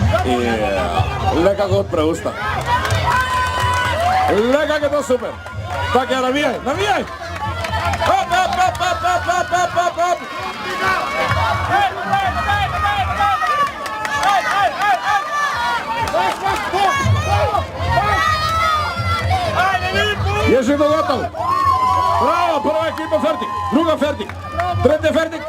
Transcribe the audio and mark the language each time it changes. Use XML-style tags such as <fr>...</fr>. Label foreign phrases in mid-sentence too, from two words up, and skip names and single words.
<sl>le kako odpre usta. Le kak je to super. Tako je, navijaj, navijaj! Hop, hop, hop, hop, hop, hop, hop, hop, hop! Je že to gotov? Bravo, prva ekipa fertik, druga fertik, tretja fertik.</sl>